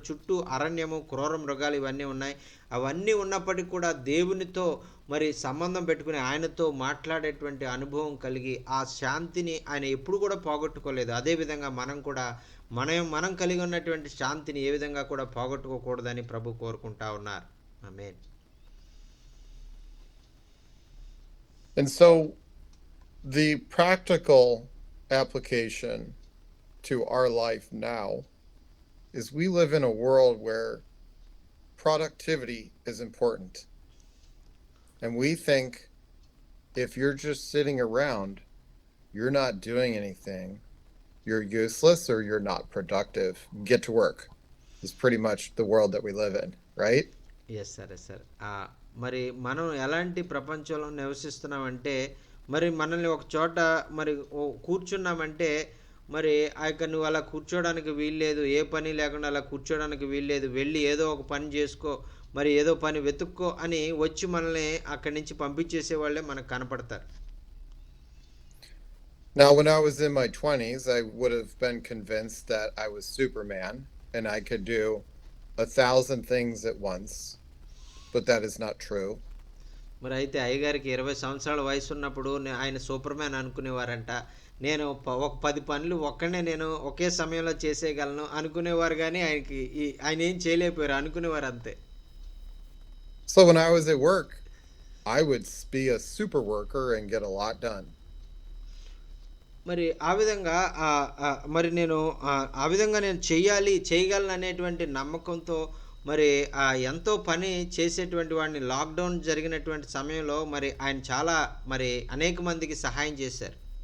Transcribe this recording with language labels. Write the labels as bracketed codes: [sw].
[te] చుట్టూ అరణ్యము, క్రూర మృగాలు ఇవన్నీ ఉన్నాయి. అవన్నీ ఉన్నప్పటికీ కూడా దేవునితో మరి సంబంధం పెట్టుకుని ఆయనతో మాట్లాడేటువంటి అనుభవం కలిగి ఆ శాంతిని ఆయన ఎప్పుడు కూడా పోగొట్టుకోలేదు. అదేవిధంగా మనం కూడా మనం కలిగి ఉన్నటువంటి శాంతిని ఏ విధంగా కూడా పోగొట్టుకోకూడదని ప్రభు కోరుకుంటా ఉన్నారు. ఆమేన్. [en] And so the practical application to our life now is we live in a world where productivity is important. And we think if you're just sitting around, you're not doing anything, you're useless or you're not productive. Get to work. Is pretty much the world that we live in, right? Yes sir, yes sir. [te] మరి మనం ఎలాంటి ప్రపంచంలో నివసిస్తున్నామంటే, మరి మనల్ని ఒక చోట మరి కూర్చున్నామంటే, మరి ఆ యొక్క నువ్వు అలా కూర్చోవడానికి వీల్లేదు, ఏ పని లేకుండా అలా కూర్చోవడానికి వీల్లేదు, వెళ్ళి ఏదో ఒక పని చేసుకో, మరి ఏదో పని వెతుక్కో అని వచ్చి మనల్ని అక్కడి నుంచి పంపించేసే వాళ్ళే మనకు కనపడతారు. [en] Now, when I was in my 20s, I would have been convinced that I was Superman and I could do 1,000 things at once, but that is not true. [te] మరి అయితే అయ్యగారికి 20 సంవత్సరాల వయసు ఉన్నప్పుడు ఆయన సూపర్ మ్యాన్ అనుకునేవారంట. నేను ఒక 10 పనులు నేను ఒకే సమయంలో చేసేయగలను అనుకునేవారు, కానీ ఆయన ఏం చేయలేకపోయారు అనుకునేవారు అంతే. [en] So when I was at work, I would be a super worker and get a lot done. [te] మరి ఆ విధంగా మరి నేను ఆ విధంగా నేను చేయగలను అనేటువంటి నమ్మకంతో మరి ఎంతో పని చేసేటువంటి వాడిని. లాక్డౌన్ జరిగినటువంటి సమయంలో మరి ఆయన చాలా మరి అనేక మందికి సహాయం చేశారు.